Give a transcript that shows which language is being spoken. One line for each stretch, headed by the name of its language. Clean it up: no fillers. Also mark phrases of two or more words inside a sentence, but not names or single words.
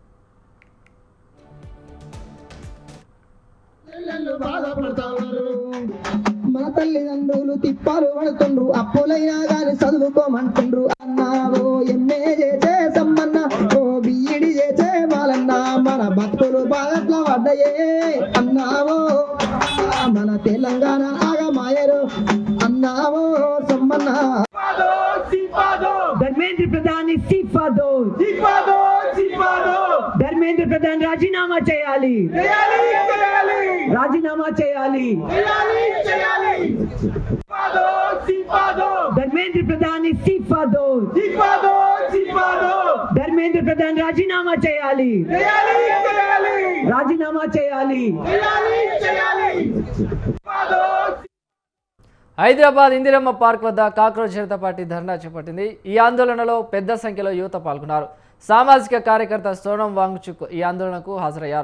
Telugu: మన తల్లిదండ్రులు తిప్పాలు పడుతుండ్రు, అప్పులైనా గాని చదువుకోమంటుండ్రు అన్నావో ఎమ్మెల్యే చేసమ్మన్న ఓ బీఈడి చేసే వాళ్ళన్న మన భక్తులు బాధట్ల పడ్డయే అన్నావో. మన తెలంగాణ ఆగమాయరు అన్నావో సమ్మన్న.
Hindi: धर्मेंद्र प्रधान इस्तीफा दो धर्मेंद्र प्रधान
Telugu: రాజీనామా చేయాలి రాజీనామా చేయాలి
Hindi: धर्मेंद्र प्रधान इस्तीफा दो धर्मेंद्र प्रधान
Telugu: రాజీనామా చేయాలి రాజీనామా చేయాలి. హైదరాబాద్ ఇందిరమ్మ పార్క్ వద్ద కాక్రోచ్ జనతా పార్టీ ధర్నా చేపట్టింది. ఈ ఆందోళనలో పెద్ద సంఖ్యలో యువత పాల్గొన్నారు. సామాజిక కార్యకర్త సోనం వాంగ్చుక్ ఈ ఆందోళనకు హాజరయ్యారు.